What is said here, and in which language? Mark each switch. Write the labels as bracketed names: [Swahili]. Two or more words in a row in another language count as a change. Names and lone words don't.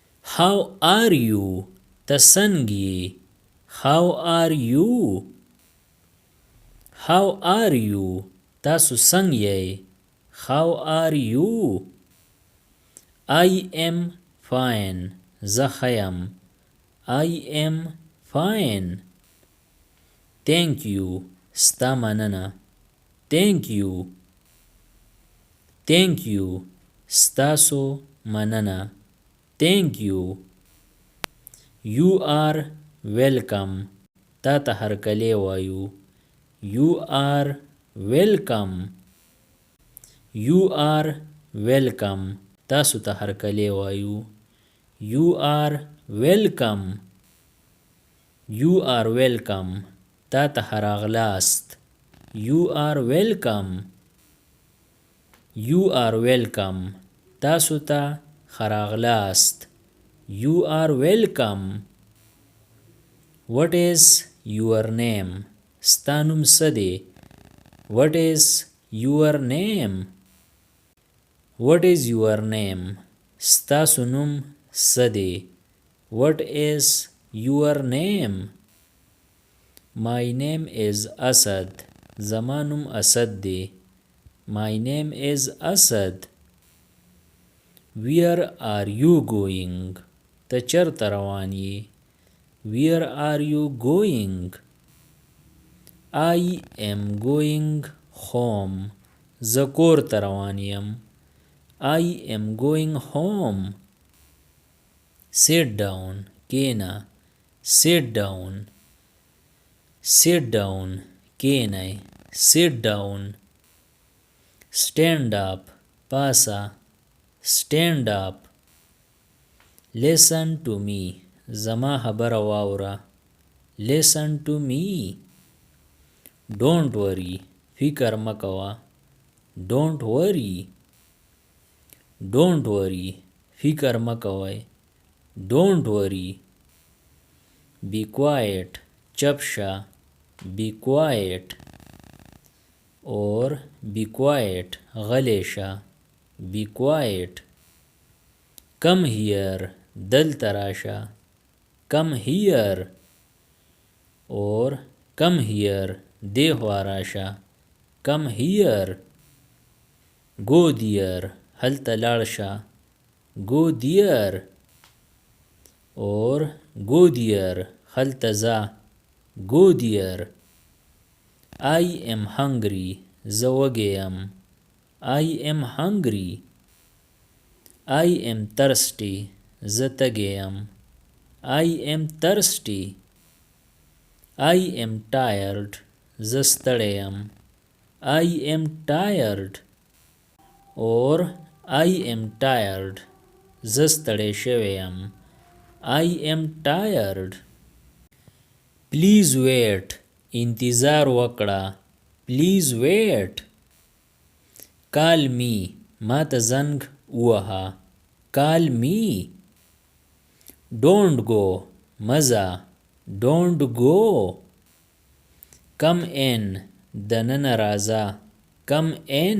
[English] How are you? [Pashto] ته څنګه یې؟ [English] How are you? How are you? [Pashto] تاسو څنګه یې؟ [English] How are you? I am fine. [Pashto] زه ښه یم. [English] I am fine. Thank you. [Pashto] ستا مننه. [English] Thank you. Thank you. [Pashto] ستاسو مننه. [English] Thank you. You are welcome. [Pashto] تا ته هرکلی وایو. [English] You are welcome. You are welcome. [Pashto] تاسو ته هرکلی وایو. [English] You are welcome. You are welcome. [Pashto] تا ته راغلاست. [English] You are welcome. You are welcome. [Pashto] تاسو ته راغلاست. [English] You are welcome. What is your name? [Pashto] ستا نوم څه دی؟ [English] What is your name? What is your name? [Pashto] ستاسو نوم څه دی؟ [English] What is your name? My name is Asad. [Pashto] زما نوم اسد دی. [English] My name is Asad. Where are you going? [Pashto] ته چرته روان یې؟ [English] Where are you going? I am going home. [Pashto] زه کور ته روان یم. [English] I am going home. Sit down. کېنه. Sit down. Sit down. کېنئ. Sit down. Stand up. پاسه. Stand up. Listen to me. [Pashto] زما خبره واوره. [English] Listen to me. Don't worry. [Pashto] فکر مه کوه. [English] Don't worry. Don't worry. [Pashto] فکر مه کوئ. [English] Don't worry. Be quiet. [Pashto] چپ شه. [English] Be quiet. Or be quiet. [Pashto] غلی شه. [English] Be quiet. Come here. [Pashto] دلته راشه. [English] Come here. Or come here. [Pashto] دې خوا راشه. [English] Come here. Go there. [Pashto] هلته لاړ شه. [English] Go there. Or go there. [Pashto] هلته ځه. [English] Go there. I am hungry. [Pashto] زه وږی یم. [English] I am hungry. I am thirsty. [Pashto] زه تږی یم. [English] I am thirsty. I am tired. [Pashto] زه ستړی یم. [English] I am tired. Or I am tired. [Pashto] زه ستړی شوی یم. [English] I am tired. Please wait. [Pashto] انتظار وکړه. [English] Please wait. Call me. [Pashto] ما ته زنګ ووهه. [English] Call me. Don't go. مزه. Don't go. Come in. [Pashto] دننه راځه. [English] Come in.